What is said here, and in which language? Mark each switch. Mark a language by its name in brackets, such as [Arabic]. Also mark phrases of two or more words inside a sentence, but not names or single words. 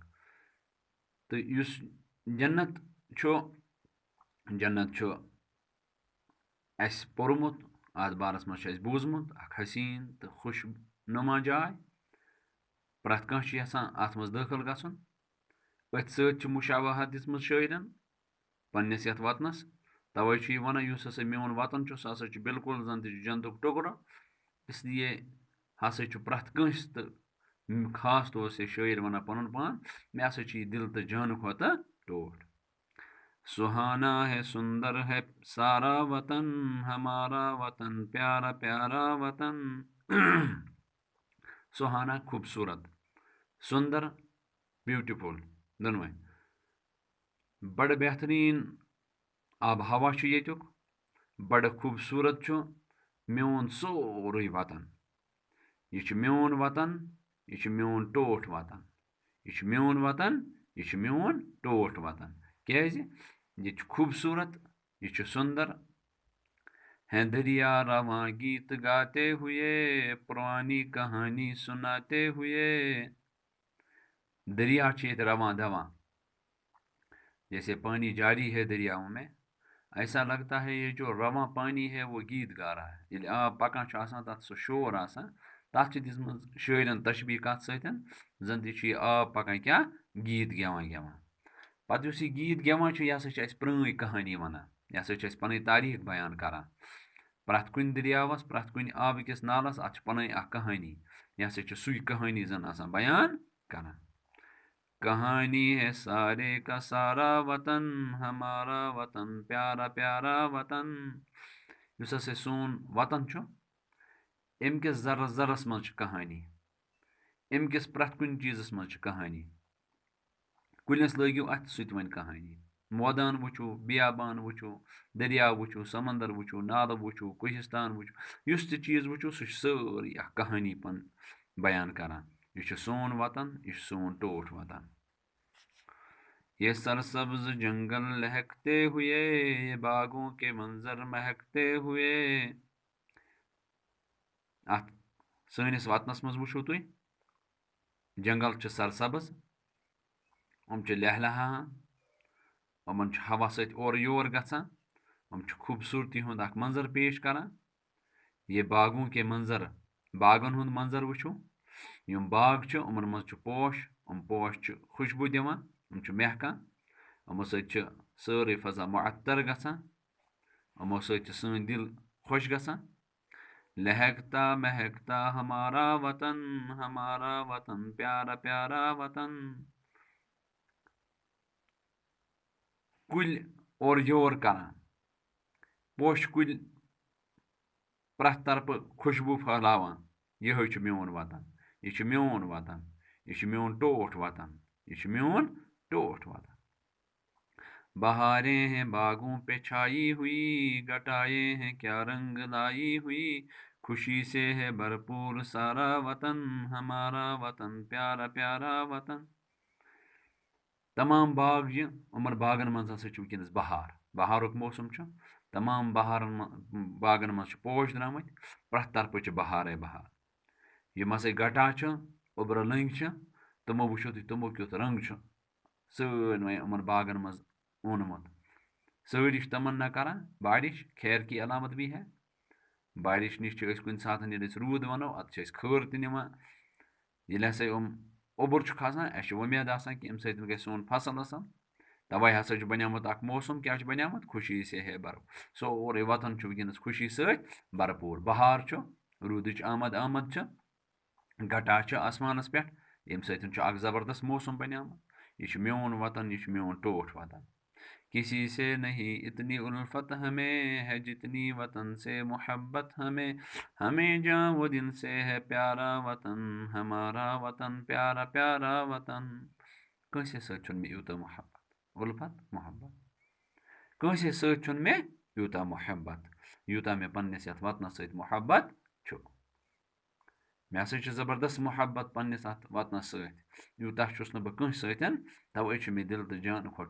[Kashmiri] تہٕ یُس جنت چھُ اَسہِ پوٚرمُت اتھ بارس منٛز چھُ اَسہِ بوٗزمُت اکھ حسیٖن تہٕ خوش نُما جاے. پرٛٮ۪تھ کانٛہہ چھُ یژھان اتھ منٛز دٲخل گژھُن. أتھۍ سۭتۍ چھِ مُشابہت دِژمٕژ شٲعرن پننِس یتھ وطنس. توے چھُ یہِ ونان یُس ہسا میون وطن چھُ سُہ ہسا چھُ بالکل زن تہِ چھُ جنتُک ٹُکرٕ. [Urdu] اس لیے [Kashmiri] ہسا چھُ پرٛٮ۪تھ کٲنٛسہِ تہٕ [Urdu] خاص طور سے [Kashmiri] شٲعر ونان پنُن پان مےٚ ہسا چھُ یہِ دل تہٕ جانہٕ کھۄتہٕ ٹوٹھ. [Urdu] سُہانا ہے سندر ہے سارا وطن ہمارا وطن پیارا پیارا وطن. [Kashmiri] سُہانا خوبصورت سندر بیوٹیفل دۄنوے. بڑٕ بہتریٖن آب ہوا چھُ ییٚتیُک. بڑٕ خوٗبصوٗرت چھُ میون سورُے وطن. یہِ چھُ میون وطن یہِ چھُ میون ٹوٹھ وطن. یہ چھُ میون وطن یہ چھُ میون ٹوٹھ وطن. کیازِ یہ چھُ خوبصورت یہ چھُ سندر. [Urdu] ہیں دریا رواں گیت گاتے ہوئے پرانی کہانی سناتے ہوئے. [Kashmiri] دریا چھِ ییٚتہِ رواں دواں [Urdu] جیسے پانی جاری ہے دریاؤں میں. ایسا لگتا ہے یہ جو رواں پانی ہے وہ گیت گا رہا ہے. [Kashmiri] ییٚلہِ آب پکان چھُ آسان تتھ سُہ شور آسان تتھ چھِ دِژمٕژ شٲعرن تشبیٖح کتھ سۭتۍ زن تہِ چھُ یہِ آب پکان کیٛاہ گیٖت گٮ۪وان گٮ۪وان. پتہٕ یُس یہِ گیٖت گٮ۪وان چھُ یہِ ہسا چھِ اَسہِ پرٛٲنۍ کہانی ونان. یہِ ہسا چھِ اَسہِ پنٕنۍ تاریٖخ بیان کران. پرٛٮ۪تھ کُنہِ دریاوس پرٛٮ۪تھ کُنہِ آبہٕ کِس نالس اتھ چھِ پنٕنۍ اکھ کہانی. یہِ ہسا چھِ سُے کہانی زن آسان بیان کران. [Urdu] کہانی ہے سارے کا سارا وطن ہمارا وطن پیارا پیارا وطن. [Kashmiri] یُس ہسا سون وطن چھُ امہِ کِس ذرس ذرس منٛز چھِ کہانی. امہِ کِس پرٛٮ۪تھ کُنہِ چیٖزس منٛز چھِ کہانی. کُلِس لٲگِو اَتھِ سُہ تہِ وَنہِ کہانی. مٲدان وٕچھو بیابان وٕچھو دٔریاو وٕچھو سمندر وٕچھو نالہٕ وٕچھو کوہِستان وٕچھو یُس تہِ چیٖز وٕچھو سُہ چھُ سٲرٕے اکھ کہانی پن بیان کران. یہ چھُ سون وطن یہ چھُ سون ٹوٹھ وطن. [Urdu] یہ سرسبز جنگل لہکتے ہوئے یہ باغوں کے منظر مہکتے ہوئے. [Kashmiri] اتھ سٲنِس وطنس منٛز وٕچھو تُہۍ جنگل چھِ سرسبز یِم چھِ لہلہاوان یِمن چھُ ہوا سۭتۍ اورٕ یور گژھان. یِم چھِ خوٗبصوٗرتی ہُنٛد اکھ منظر پیش کران. [Urdu] یہ باغوں کے منظر [Kashmiri] باغن ہُنٛد منظر وٕچھو. یِم باغ چھِ یِمن منٛز چھِ پوش. یِم پوش چھِ خوشبوٗ دِوان یِم چھِ مہکان. یِمو سۭتۍ چھِ سٲرٕے فضا معطر گژھان. یِمو سۭتۍ چھِ سٲنۍ دل خۄش گژھان. [Urdu] لہکتا مہکتا ہمارا وطن پیارا پیارا وطن. [Kashmiri] کُلۍ اورٕ یور کران پوشہِ کُلۍ پرٛٮ۪تھ طرفہٕ خوشبوٗ پھٔہلاوان. یِہوے چھُ میون وطن یہِ چھُ میون وطن یہِ چھُ میون ٹوٹھ وطن یہِ چھُ میون ٹوٹھ وطن. [Urdu] بہاریں ہیں باغوں پہ چھائی ہوئی گٹائے ہیں کیا رنگ لائی ہوئی. خوشی سے ہے بھرپور سارا وطن ہمارا وطن پیارا پیارا وطن. [Kashmiri] تمام باغ یہ یِمن باغن منٛز ہسا چھُ وٕنکیٚنَس بہار بہارُک موسم چھُ تمام بہارن باغن منٛز چھِ پوش درٛامٕتۍ پرٛٮ۪تھ طرفہٕ چھِ بہارے بہار یِم ہسا گٹا چھِ اوٚبرٕ لٔنٛگۍ چھِ تِمو وٕچھِو تُہۍ تِمو کیُتھ رنٛگ چھُ سٲلمے یِمن باغن منٛز اوٚنمُت سٲری چھِ تمنا کران [Urdu] بارش خیر کی علامت بھی ہے [Kashmiri] بارش نِش چھِ أسۍ کُنہِ ساتہٕ ییٚلہِ أسۍ روٗد وَنو اَتھ چھِ أسۍ خٲر تہِ نِوان ییٚلہِ ہسا یِم اوٚبُر چھُ کھسان اَسہِ چھِ وۄمید آسان کہِ اَمہِ سۭتۍ گژھِ سون فصل اَصٕل تَوَے ہسا چھُ بنیومُت اکھ موسم کیٛاہ چھُ بنیومُت [Urdu] خوشی سے ہے بھر [Kashmiri] سورُے وطن چھُ وٕنکیٚنَس خوشی سۭتۍ بھرپوٗر بہار چھُ روٗدٕچ آمد چھِ گٹا چھِ آسمانَس پٮ۪ٹھ ییٚمہِ سۭتۍ چھُ اکھ زبردست موسم بنیومُت یہِ چھُ میون وطن یہِ چھُ میون ٹوٹھ وطن [Urdu] کسی سے نہیں اتنی الفت ہمیں ہے جتنی وطن سے محبت ہمیں جاں وہ دل سے ہے پیارا وطن ہمارا وطن پیارا پیارا وطن [Kashmiri] کٲنٛسے سۭتۍ چھُنہٕ مےٚ یوٗتاہ محبت الفت محبت کٲنٛسے سۭتۍ چھُنہٕ مےٚ یوٗتاہ محبت یوٗتاہ مےٚ پنٛنِس یَتھ وطنَس سۭتۍ محبت چھُ مےٚ ہسا چھُ زبردست محبت پنٛنِس اَتھ وطنَس سۭتۍ یوٗتاہ چھُس نہٕ بہٕ کٲنٛسہِ سۭتۍ تَوَے چھُ مےٚ دِل تہٕ جانہٕ کھۄتہٕ